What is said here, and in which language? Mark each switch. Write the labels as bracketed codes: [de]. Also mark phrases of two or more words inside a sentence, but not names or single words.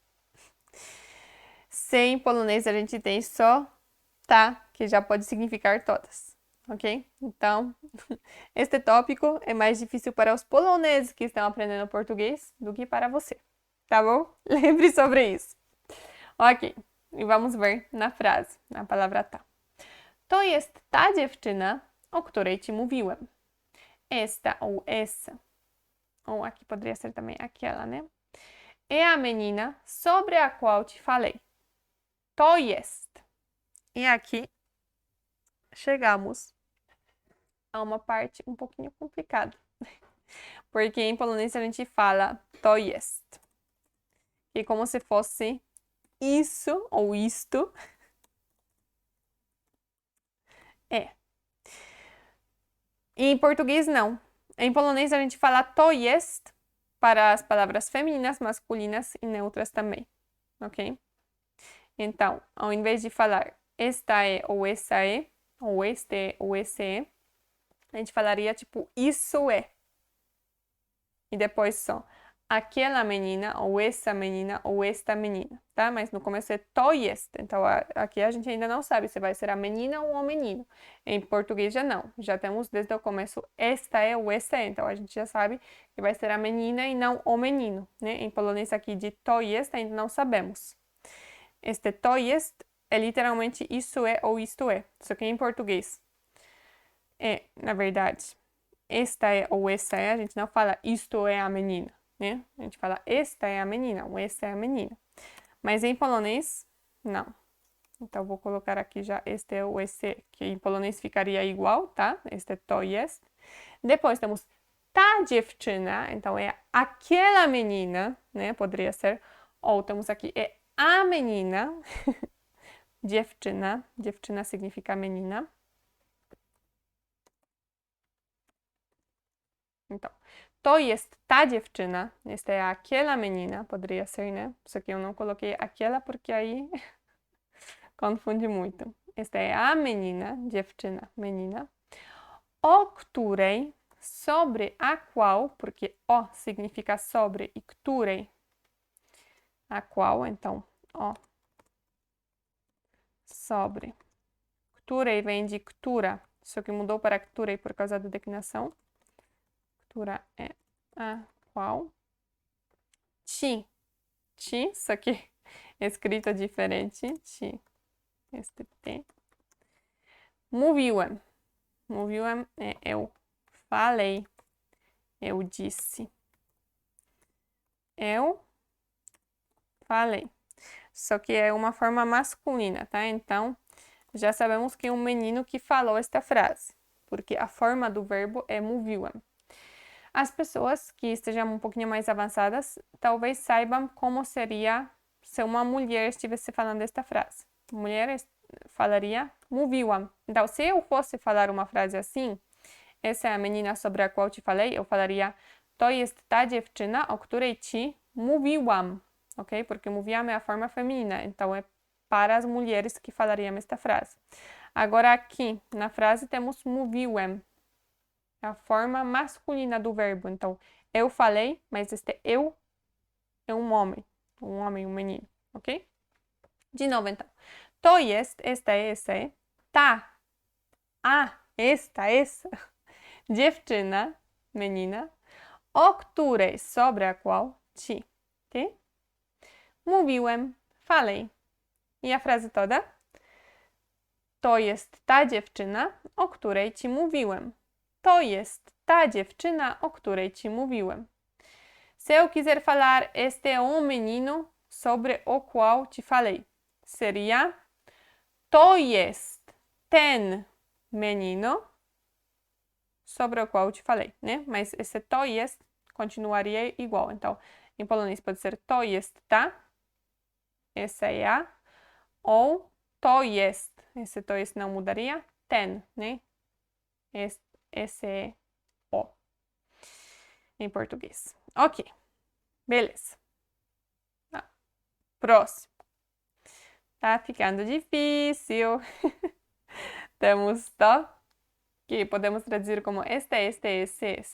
[pt] Se em polonês a gente tem só tá, que já pode significar todas, ok? Então, este tópico é mais difícil para os poloneses que estão aprendendo português do que para você, tá bom? Lembre sobre isso. Ok, e vamos ver na frase, na palavra tá. [pl] To jest ta dziewczyna, o której ci mówiłem. [pt] Esta ou essa, ou aqui poderia ser também aquela, né? É a menina sobre a qual te falei. [pl] To jest. [pt] E aqui chegamos a uma parte um pouquinho complicada. Porque em polonês a gente fala [pl] to jest. [pt] E como se fosse isso ou isto. É. E em português não. Em polonês a gente fala [pl] to jest [pt] para as palavras femininas, masculinas e neutras também. Ok? Então, ao invés de falar esta é ou essa é, ou este é ou esse é, a gente falaria tipo isso é. E depois só aquela menina, ou essa menina, ou esta menina, tá? Mas no começo é [pl] to jest. [pt] Então aqui a gente ainda não sabe se vai ser a menina ou o menino. Em português já não. Já temos desde o começo esta é ou essa é. Então a gente já sabe que vai ser a menina e não o menino, né? Em polonês aqui de [pl] to jest [pt] ainda não sabemos. Este [pl] to jest [pt] é literalmente isso é ou isto é. Só que em português é, na verdade, esta é ou essa é, a gente não fala isto é a menina, né? A gente fala esta é a menina ou essa é a menina. Mas em polonês, não. Então, vou colocar aqui já este é ou esse, que em polonês ficaria igual, tá? [pl] Este to jest. [pt] Depois temos [pl] ta dziewczyna, [pt] então é aquela menina, né? Poderia ser. Ou temos aqui é a menina. [pl] Dziewczyna. [pt] Dziewczyna significa menina. Então, [pl] to jest ta dziewczyna, [pt] esta é aquela menina, poderia ser, né? Só que eu não coloquei aquela porque aí confunde muito. Esta é a menina, dziewczyna, menina, [pl] o której, [pt] sobre a qual, porque o significa sobre e której, a qual, então, o, sobre. Której vem de która, só que mudou para której por causa da declinação. Która é a qual. [pl] Ci. [pt] Ci, só que escrita diferente. [pl] Ci. Este T. Mówiłem. [pt] Mówiłem é eu falei. Eu disse. Eu falei. Só que é uma forma masculina, tá? Então, já sabemos que é um menino que falou esta frase. Porque a forma do verbo é mówiłem. As pessoas que estejam um pouquinho mais avançadas talvez saibam como seria se uma mulher estivesse falando esta frase. Mulher falaria mówiłam. Então, se eu fosse falar uma frase assim, essa é a menina sobre a qual te falei, eu falaria [pl] to jest ta dziewczyna, o której ci mówiłam, [pt] ok? Porque mówiłam é a forma feminina, então é para as mulheres que falariam esta frase. Agora aqui, na frase, temos mówiłem. É a forma masculina do verbo. Então, eu falei, mas este eu é um homem, um menino, ok? De novo, então. [pl] To jest, [pt] esta é, essa é. Ta, a, essa. Dziewczyna, menina. [pl] O której, [pt] sobre a qual, [pl] ci, ok? Mówiłem, [pt] falei. I a frase toda? [pl] To jest ta dziewczyna, o której ci mówiłem. To jest ta dziewczyna, o której ci mówiłem. [pt] Se eu quiser falar, este é um menino sobre o qual te falei. Seria [pl] to jest ten [pt] menino sobre o qual te falei, né? Mas esse to jest continuaria igual. Então, em polonês pode ser [pl] to jest ta, [pt] essa é a, ou [pl] to jest, [pt] esse [pl] to jest [pt] não mudaria, ten, né? Esse é o em português. Ok, beleza. Tá. Próximo. Tá ficando difícil. Temos to, que podemos traduzir como este, esse.